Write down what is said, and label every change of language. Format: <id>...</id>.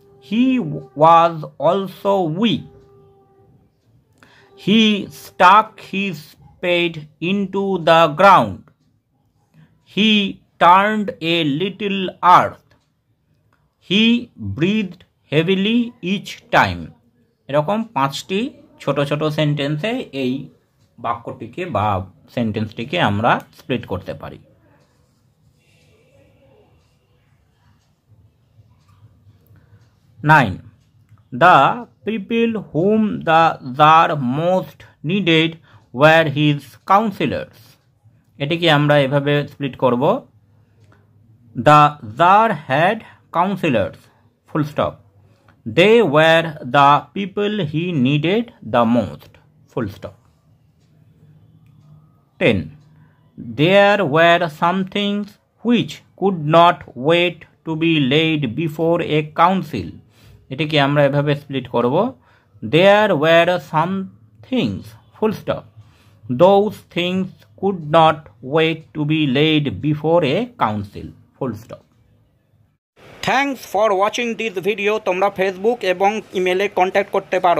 <en>He was also weak. He stuck his spade into the ground. He turned a little earth. He breathed heavily each time.</en> <bn>এরকম 5টি ছোট ছোট সেন্টেন্সে এই বাক্যটিকে বা সেন্টেন্সটিকে আমরা স্প্লিট করতে পারি। 9.</bn> <en>The people whom the Tsar most needed were his counselors.</en> <bn>এটিকে আমরা এভাবে স্প্লিট করব।</bn> <en>The Tsar had counselors, full stop. They were the people he needed the most, full stop. 10. There were some things which could not wait to be laid before a council.</en> <bn>এটিকে আমরা এভাবে split করব।</bn> <en>There were some things, full stop. Those things could not wait to be laid before a council, full stop. Thanks for watching this video.</en> <bn>তোমরা Facebook এবং ইমেলে contact করতে পারো।</bn>